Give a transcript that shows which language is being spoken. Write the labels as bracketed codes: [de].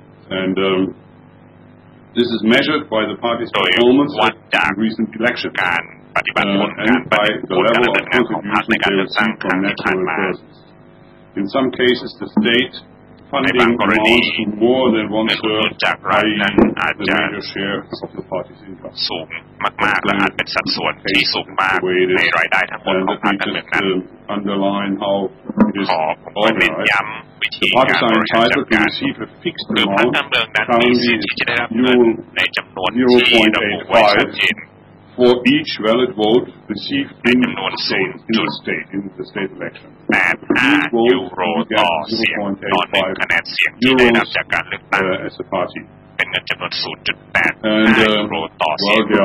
[en] And this is measured by the party's performance in recent elections and by the level of contribution they receive from natural persons. In some cases, the state funding amounts to more than 1/3, i.e. the major share of the party's income. [th] สูงมากๆและอาจเป็นสัดส่วนที่สูงมากในรายได้ทั้งหมดของพรรคการเมืองนั้นขอเน้นย้ำวิธีการบริหารจัดการคือพรรคการเมืองนั้นมีสิทธิ์ที่จะได้รับเงินในจำนวนที่ระบุไว้ชัดเจน [en] for each valid vote received in the state election. [th] 85 ยูโรต่อเสียงต่อ1คะแนนเสียงที่ได้รับจากการเลือกตั้งเป็นเงินจำนวน 0.85 ยูโรต่อเสียง